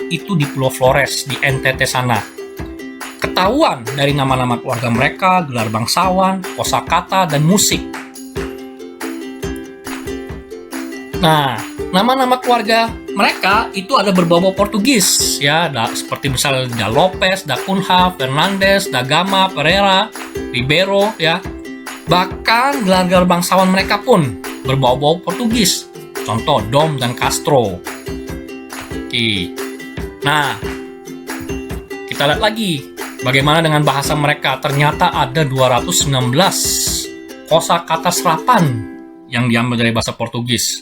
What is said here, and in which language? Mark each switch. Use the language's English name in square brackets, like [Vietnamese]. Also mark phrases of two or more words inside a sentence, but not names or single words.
[Indonesian] Itu di Pulau Flores, di NTT sana. Ketahuan dari nama-nama keluarga mereka, gelar bangsawan, kosakata, dan musik. Nah, nama-nama keluarga mereka itu ada berbau-bau Portugis ya, seperti misalnya Da Lopes, Da Cunha, Fernandes, Da Gama, Pereira, Ribeiro ya. Bahkan gelar-gelar bangsawan mereka pun berbau-bau Portugis. Contoh Dom dan Castro. Oke. Nah, kita lihat lagi bagaimana dengan bahasa mereka. Ternyata ada 219 kosakata serapan yang diambil dari bahasa Portugis.